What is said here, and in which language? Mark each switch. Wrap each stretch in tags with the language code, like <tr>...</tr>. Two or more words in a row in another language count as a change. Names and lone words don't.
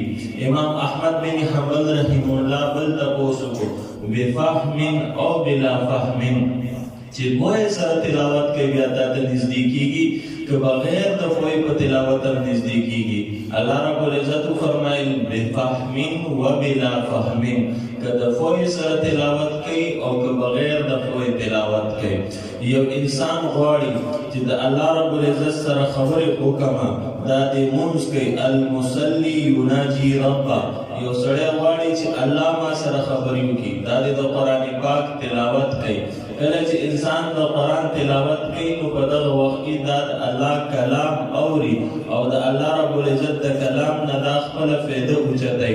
<ps>امام احمد بن حنبل رحمه الله بل تپوس وکړو بفهم او</ps> <ar>بلا فهم</ar> <ps>چې پوهې سره تلاوت کوي بیا تا ته نږدې کېږي که بغیر د پوهې په تلاوت هم نږدې کېږي. الله رب العزت فرمایل</ps> <ar>بفهم و بلا فهم،</ar> <ps>که د پوهې سره تلاوت کوي او که بغیر د پوهې تلاوت کوي. یو انسان غواړي چې د الله رب العزت سره خبرې وکړم، دا د مونځ کوي</ps> <ar>المصلي يناجي ربه.</ar> <ps>یو سړی غواړي چې الله ما سره خبرې وکړي، دا د قرآن پاک تلاوت کوي. کله چې انسان د قرآن تلاوت کوي نو په دغه وخت کې دا د الله کلام اوري او د الله رب العزت د کلام نه دا خپله فایده اوچتوي.</ps>